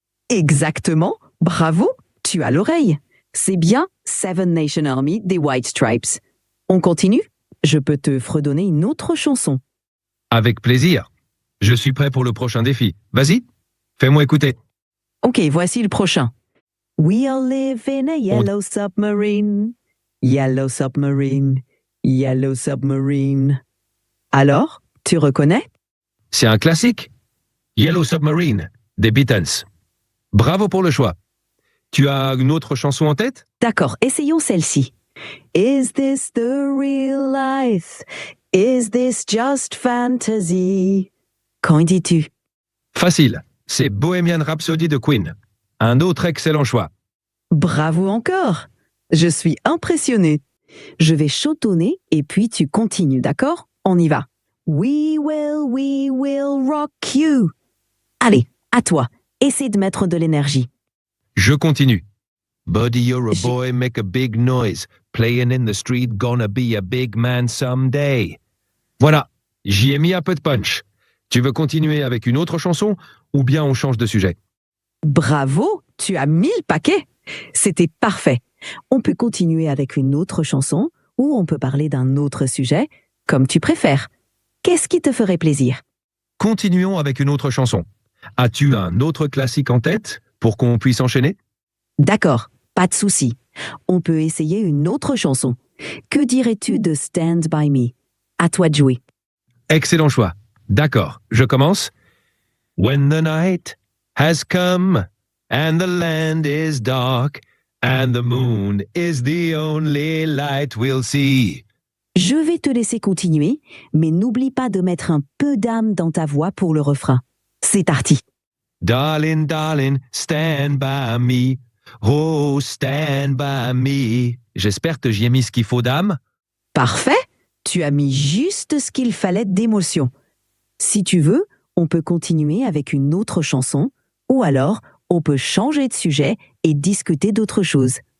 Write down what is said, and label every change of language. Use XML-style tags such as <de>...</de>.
<fr>Exactement. Bravo, tu as l'oreille. C'est bien Seven Nation Army des White Stripes. On continue? Je peux te fredonner une autre chanson. Avec plaisir. Je suis prêt pour le prochain défi. Vas-y. Fais-moi écouter. Ok, voici le prochain.</fr> <en>We all live in a yellow submarine. Yellow submarine. Yellow submarine.</en> <fr>Alors, tu reconnais? C'est un classique. Yellow Submarine, des Beatles. Bravo pour le choix. Tu as une autre chanson en tête? D'accord, essayons celle-ci.</fr> <en>Is this the real life? Is this just fantasy?</en> <fr>Qu'en dis-tu? Facile. C'est Bohemian Rhapsody de Queen. Un autre excellent choix. Bravo encore. Je suis impressionnée. Je vais chantonner et puis tu continues, d'accord? On y va.</fr> <en>We will rock you.</en> <fr>Allez, à toi. Essaie de mettre de l'énergie. Je continue.</fr> <en>Buddy, you're a boy, make a big noise. Playing in the street, gonna be a big man someday.</en> <fr>Voilà, j'y ai mis un peu de punch. Tu veux continuer avec une autre chanson ou bien on change de sujet? Bravo, tu as mis le paquet. C'était parfait. On peut continuer avec une autre chanson ou on peut parler d'un autre sujet, comme tu préfères. Qu'est-ce qui te ferait plaisir? Continuons avec une autre chanson. As-tu un autre classique en tête pour qu'on puisse enchaîner? D'accord, pas de souci. On peut essayer une autre chanson. Que dirais-tu de Stand By Me? À toi de jouer. Excellent choix. D'accord, je commence.</fr> <en>When the night has come and the land is dark and the moon is the only light we'll see.</en> <fr>Je vais te laisser continuer, mais n'oublie pas de mettre un peu d'âme dans ta voix pour le refrain. C'est parti.</fr> <en>Darling, darling, stand by me. Oh, stand by me.</en> <fr>J'espère que j'y ai mis ce qu'il faut d'âme. Parfait. Tu as mis juste ce qu'il fallait d'émotion. Si tu veux, on peut continuer avec une autre chanson, ou alors on peut changer de sujet et discuter d'autre chose.</fr>